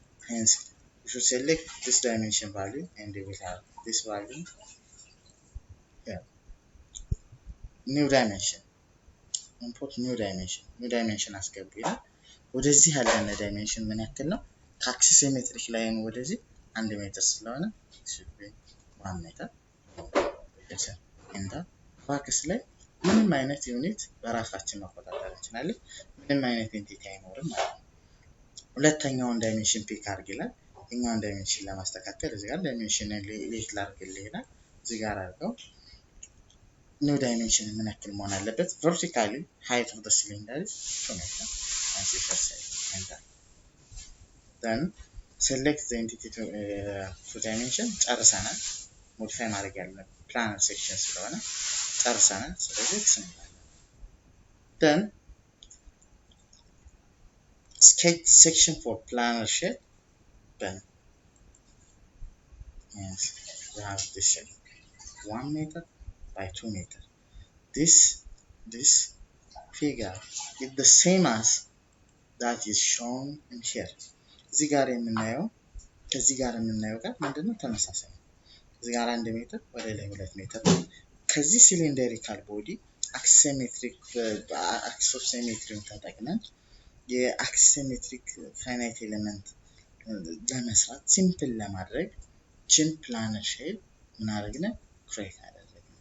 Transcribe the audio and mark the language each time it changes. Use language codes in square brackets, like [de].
[en] Hence you should select this dimension value and you will have this value here. New dimension, import new dimension [am] አስገቡ ይላል። ወደዚህ ያለነ ዳይሜንሽን ምን ያክል ነው? ከአክሲሲሜትሪክ ላይን ወደዚህ 1 ሜትር ስለሆነ [en] should be [am] 1 ሜትር። እንደ አባከስ ላይ ምንም አይነት ዩኒት በራሳችን መቆጣጠር እንችላለን። ምንም አይነት ኤንቲቲ አይኖርም ማለት ነው። ሁለተኛውን ዳይሜንሽን ፒክ አድርግ ይላል። እኛውን ዳይሜንሽን ለማስተካከል እዚህ ጋር ዳይሜንሽን ሌት ላድርግልህ ይላል። እዚህ ጋር አድርገው ኒው ዳይሜንሽን ምን ያክል መሆን አለበት? [en] ቨርቲካሊ height of the cylinder is 2 meter and enter. Then select the entity to dimension [am] ጨርሰናል። ሞዲፋይ ማድረግ ያለብን ፕላነር ሴክሽን ስለሆነ ጨርሰናል። ስለዚህ እንላለን። [en] then sketch section for planar shape. Then yes, we have this shape 1 meter by 2 meter. This figure is the same as that is shown in here. [am] እዚህ ጋር የምናየው ከዚህ ጋር የምናየው ጋር ምንድነው ተመሳሳይ ነው። እዚህ ጋር 1 ሜትር ወደ ላይ 2 ሜትር ነው። ከዚህ ሲሊንደሪካል ቦዲ አክሲሜትሪክ አክሶሲሜትሪን ተጠቅመን የአክሲሜትሪክ ፋይናይት ኤሌመንት ለመስራት ሲምፕል ለማድረግ ችን ፕላነር ሼፕ ምን አደረግን ክሬት አደረግን።